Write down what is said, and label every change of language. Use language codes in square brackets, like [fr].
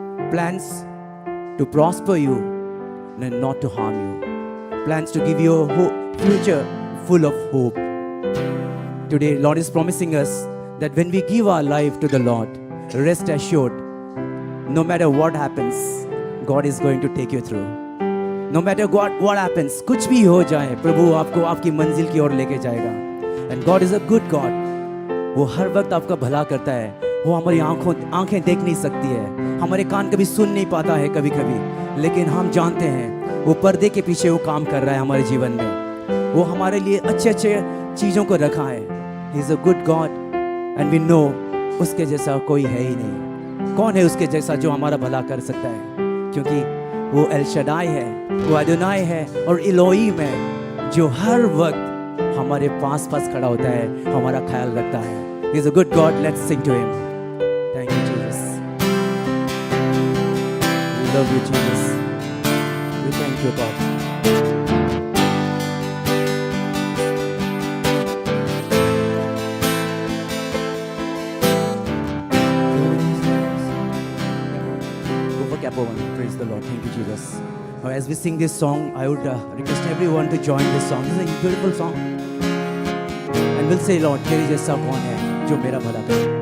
[en] Plans to prosper you and not to harm you. Plans to give you a future full of hope. Today, Lord is promising us that when we give our life to the Lord, rest assured, no matter what happens, God is going to take you through. No matter what happens, [hi] कुछ भी हो जाए, प्रभु आपको आपकी मंजिल की ओर लेके जाएगा. [en] And God is a good God. [hi] वो हर वक्त आपका भला करता है. वो हमारी आंखें देख नहीं सकती है, हमारे कान कभी सुन नहीं पाता है कभी कभी, लेकिन हम जानते हैं वो पर्दे के पीछे वो काम कर रहा है हमारे जीवन में. वो हमारे लिए अच्छे अच्छे चीज़ों को रखा है. [en] He is a good God and we know [hi] उसके जैसा कोई है ही नहीं. कौन है उसके जैसा जो हमारा भला कर सकता है? क्योंकि वो एल शदाई है, वो अदोनाई है और इलोहीम है, जो हर वक्त हमारे पास खड़ा होता है, हमारा ख्याल रखता है. [en] He is a good God. Let's sing to him. Thank you, Jesus. We love you, Jesus. We thank you, God. Go for Capo 1. Praise the Lord. Thank you, Jesus. Now, as we sing this song, I would request everyone to join this song. This is a beautiful song. And we'll say, Lord, [hi] तेरे जैसा कौन है जो मेरा भला करे?